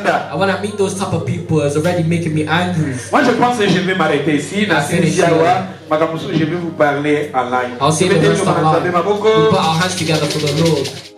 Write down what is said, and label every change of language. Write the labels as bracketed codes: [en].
[en] And when I meet those type of people, it's already making me angry. [fr] Moi je pense que je vais m'arrêter ici. Je vais vous parler en live. [en] I'll say the rest of life. We put our hands together for the Lord.